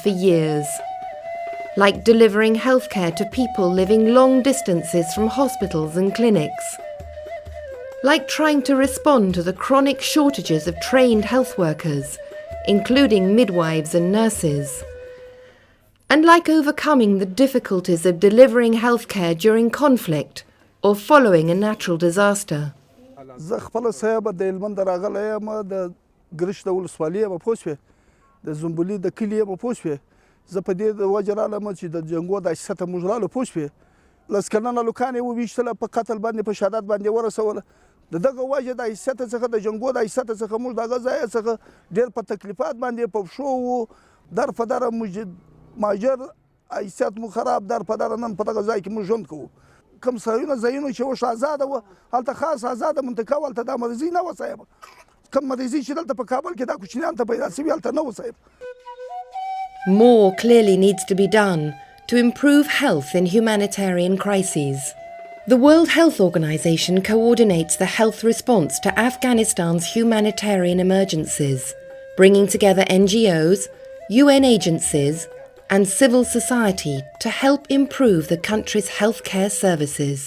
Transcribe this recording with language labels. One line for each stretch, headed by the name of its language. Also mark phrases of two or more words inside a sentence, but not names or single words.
English: for years, like delivering healthcare to people living long distances from hospitals and clinics, like trying to respond to the chronic shortages of trained health workers, including midwives and nurses, and like overcoming the difficulties of delivering healthcare during conflict or following a natural disaster.
Pashto: زه خپل صاحب د هلمند راغلی یم د ګرشت د ولسوالۍ یم پوه شوې د زنبلي د کلي یم پوه شوې زه په دې د وجې رالم چې د جنګو د حیثیته موږ رالو پوه شوې لس کلنه لوکان یې وویشتله په قتل باندې په شهادت باندې ورسوله د دغه وجې د حیثیته څخه د جنګو د حیثیته څخه موږ د هغه ځایه څخه ډېر په تکلیفات باندې په پښو وو در په دره مهاجر حیثیت مو خراب در په دره نن په دغه ځای کې موږ ژوند کوو کوم ځایونه چې اوس آزاده وه هلته خاص آزاده منطقه وه هلته دا مریضي نه وه صاحب کوم مریضي چې دلته په کابل کې دا کوچنیان ته پیدا شوي هلته نه وه صاحب.
English: More clearly needs to be done to improve health in humanitarian crises. The World Health Organization coordinates the health response to Afghanistan's humanitarian emergencies, bringing together NGOs, UN agencies, and civil society to help improve the country's healthcare services.